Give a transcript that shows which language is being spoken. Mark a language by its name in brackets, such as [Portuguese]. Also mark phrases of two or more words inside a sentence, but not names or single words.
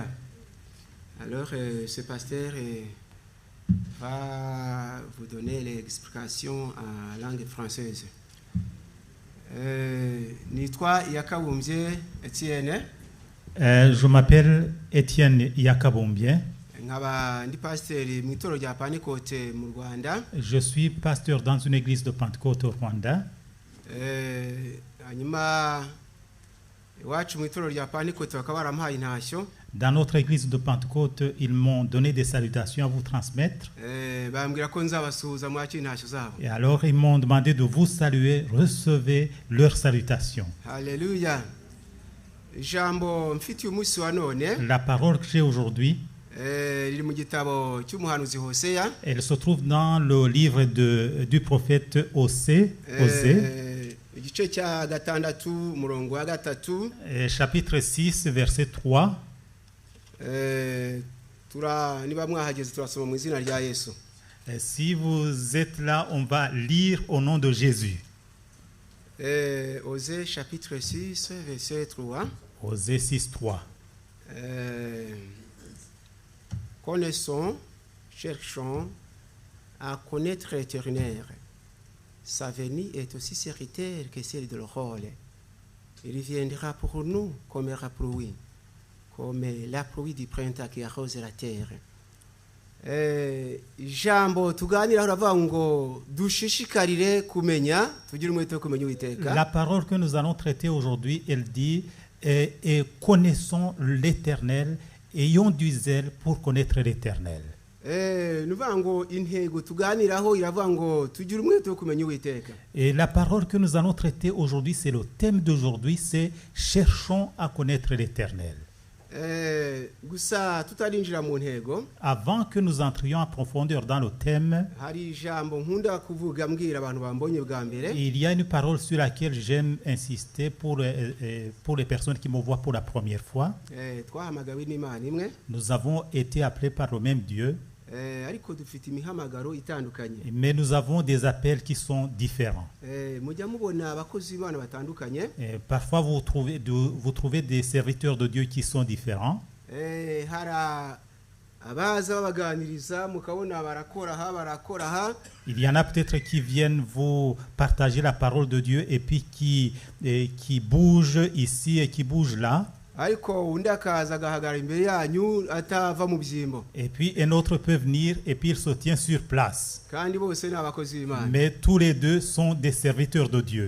[French] Alors, ce pasteur va vous donner l'explication en langue française. [Kinyarwanda] Nitwa Yakabumbye Etienne. [French] Je m'appelle Étienne Yakabumbye. [Kinyarwanda] Nkaba ndi pasteur mu itorero rya Pentecôte mu Rwanda. [French] Je suis pasteur dans une église de Pentecôte au Rwanda. [Kinyarwanda] Hanyuma iwacu mu itorero rya Pentecôte bakaba barampaye intashyo. [French] Dans notre église de Pentecôte, ils m'ont donné des salutations à vous transmettre. [Kinyarwanda] Bambwira ko nzabasuhuza mwakira intashyo zabo. [French] Et alors ils m'ont demandé de vous saluer, recevez leurs salutations. Alléluia. [Kinyarwanda] Ijambo mfitiye umunsi wa none. [French] La parole que j'ai aujourd'hui, [Kinyarwanda] riri mu gitabo cy'umuhanuzi Hosea. [French] elle se trouve dans le livre du prophète Osée. [Kinyarwanda] Igice cya gatandatu umurongo wa gatatu. [French] Chapitre 6, verset 3. [Kinyarwanda] Niba mwahageze turasoma mu izina rya Yesu. [French] Si vous êtes là, on va lire au nom de Jésus. Osée chapitre 6 verset 3. Osée 6, 3. Connaissons, cherchons à connaître l'Éternel. Sa venue est aussi certaine que celle de l'Orole. Il viendra pour nous comme la pluie du printemps qui arrose la terre. [Kinyarwanda] Jambo tuganira uravuga ngo dushishikarire kumenya tugire umwete wo kumenya Uwiteka. [French] La parole que nous allons traiter aujourd'hui, elle dit et connaissons l'Éternel, ayons du zèle pour connaître l'Éternel. [Kinyarwanda] Nuvuga ngo intego tuganiraho iravuga ngo tugire umwete wo kumenya Uwiteka. [French] Et la parole que nous allons traiter aujourd'hui, c'est le thème d'aujourd'hui, c'est cherchons à connaître l'Éternel. [Kinyarwanda] Gusa tutarinjira mu ntego. [French] Avant que nous entrions en profondeur dans le thème, [Kinyarwanda] hari ijambo nkunda kuvuga mbwira abantu bambonye bwa mbere. [French] Il y a une parole sur laquelle j'aime insister pour les personnes qui me voient pour la première fois. [Kinyarwanda] Twahamagawe n'Imana imwe. [French] Nous avons été appelés par le même Dieu. [Kinyarwanda] Ariko dufite imihamagaro itandukanye. [French] Mais nous avons des appels qui sont différents. [Kinyarwanda] Mujya mubona abakozi b'Imana batandukanye. [French] Parfois vous trouvez des serviteurs de Dieu qui sont différents. [Kinyarwanda] Hara abaza babaganiriza mukabona barakora ha. [French] Il y en a peut-être qui viennent vous partager la parole de Dieu et puis qui bougent ici et qui bougent là. Et puis un autre peut venir et puis il se tient sur place. Mais tous les deux sont des serviteurs de Dieu.